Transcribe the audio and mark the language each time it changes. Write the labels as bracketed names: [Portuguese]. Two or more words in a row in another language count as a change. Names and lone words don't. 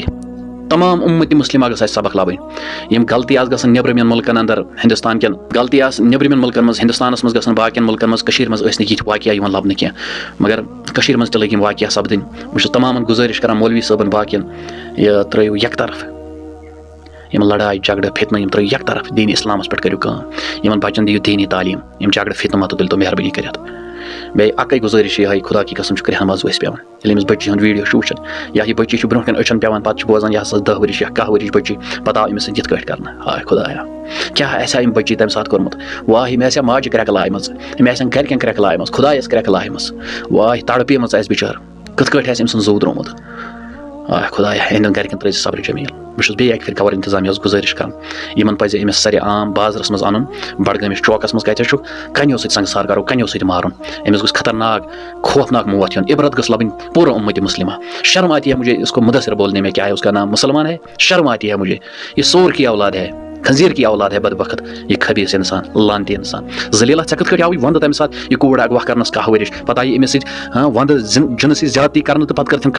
[Kashmiri] تمام امت مسلمہ گژھِ سبق لبن. یم غلطی آس گژھن نیبرمین ملکن اندر ہندوستان کین غلطی آس نیبرمین ملکن مز ہندوستانس مز گژھن باقین ملکن مز کشیر مز ٲسۍ نہٕ یِتھ واقعہ یِوان لبنہٕ کینٛہہ مگر کشیر مز تہِ لٔگۍ یِم واقعہ سپدٕنۍ. بہٕ چھُس تمامن گزٲرش کران مولوی صٲبن باقین یہ ترٲیِو یک طرف یم لڑاے جھگڑٕ فتنہٕ یم ترٲیِو یک طرف. دین اسلامس پٮ۪ٹھ کٔرِو کٲم. یمن بچن دِیِو دینی تعلیٖم. یم جھگڑٕ فتنہٕ متہٕ تُلۍ تو مہربٲنی کٔرِتھ. بیٚیہِ اکٕے گزٲرش یہ [Urdu] خدا کی قسم [Kashmiri] کرہن مز ؤسۍ پیوان ییٚلہِ أمِس بچی ہُنٛد ویڈیو چھُ وٕچھان یا یہ بچی چھُ برونٛہہ کن أچھن پیوان پتہٕ چھُ بوزان یہ ہسا 10 ؤرِش یا 10 ؤرِش بچی پتہٕ آو أمِس سۭتۍ یِتھ کٲٹھۍ کرنہٕ. ہاے خدایا کیٛاہ آسہِ یِم بچی تمہِ ساتہٕ کوٚرمُت. واہ یِم آسہِ ماجہِ کرٛٮ۪کہٕ لایمژ, یِم آسن گرِکٮ۪ن کرٛٮ۪کہٕ لایمژ, خدایس کرٛٮ۪کہٕ لایمژ. واہ تڑپیمٕژ آسہِ بِچٲر کِتھ کٲٹھۍ آسہِ أمۍ سُنٛد زوٗ درٛومُت. آے خدایا اہندٮ۪ن گرِکٮ۪ن ترٲیزِ صبرِ جمیٖل. بہٕ چھُس بیٚیہِ اکہِ پھِرِ گور انتظامیہس گزٲرش کران یمن پزِ أمِس سارے عام بازرس منٛز انُن. بڑگٲمِس چوکس منٛز کتٮ۪تھ چھُ کنیو سۭتۍ سنگسار کرو, کنیو سۭتۍ مارُن. أمِس گوٚژھ خطرناک خوفناک موت یُن. عبرت گٔژھ لبٕنۍ پوٗرٕ اُمت مسلمہ. [Urdu] شرم آتی ہے مجھے اس کو مدثر بولنے میں. کیا ہے اس کا نام مسلمان ہے. شرم آتی ہے مجھے. یہ سور کی اولاد ہے, خنزیر کی اولاد ہے بدبخت. یہ خبیث انسان لانتی انسان ذلیلہ. [Kashmiri] ژےٚ کِتھ کٲٹھۍ آوٕے وندٕ تمہِ ساتہٕ یہِ کوٗر اغوا کرنس 10 ؤرِش پتہٕ آیہِ أمِس سۭتۍ وندٕ جنسی زیادتی کرنہٕ تہٕ پتہٕ کٔر تٔمۍ